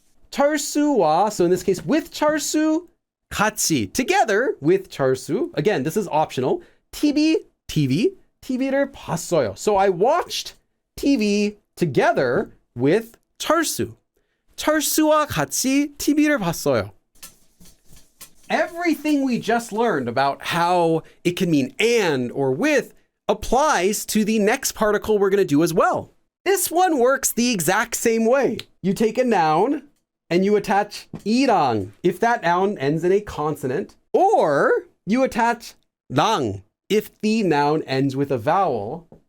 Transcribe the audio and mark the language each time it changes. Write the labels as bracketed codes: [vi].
[en] 철수와, so in this case, with 철수, 같이, together with 철수. Again, this is optional. [ko] TV를 봤어요. [en] So I watched TV together with 철수. [ko] 철수와 같이 TV를 봤어요. [en] Everything we just learned about how it can mean and or with applies to the next particle we're going to do as well. This one works the exact same way. You take a noun and you attach 이랑 if that noun ends in a consonant, or you attach 랑 if the noun ends with a vowel.